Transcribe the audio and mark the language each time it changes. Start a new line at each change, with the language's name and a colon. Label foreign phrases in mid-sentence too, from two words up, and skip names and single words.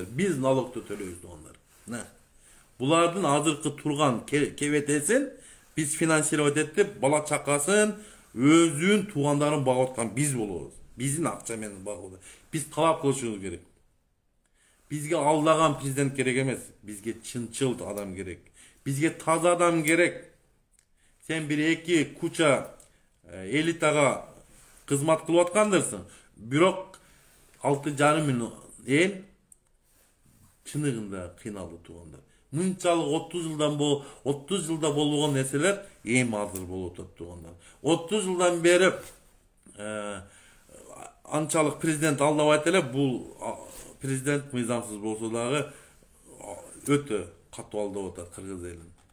Kyrgyz: Биз налогду төлөйбүз туугандар. Булардын азыркы турган кебетесин биз финансировать этип, бала чакасын, өзүн туугандарын багып аткан биз болобуз. Биздин акча менен багып. Биз талап кылышыбыз керек. Бизге алдаган президент керек эмес, бизге чынчыл адам керек. Бизге таза адам керек. Сен 1-2 куча элитага кызмат кылып аткандырсың. Бирок 6,5 миң эл чыныгында кыйналды туугандар. Мынчалык 30 жылда болбогон нерселер эми азыр болуп атат туугандар. 30 жылдан бери анчалык президент алдабайт эле, бул президент мыйзамсыз болсо дагы өтө катуу алдап атат кыргыз элин.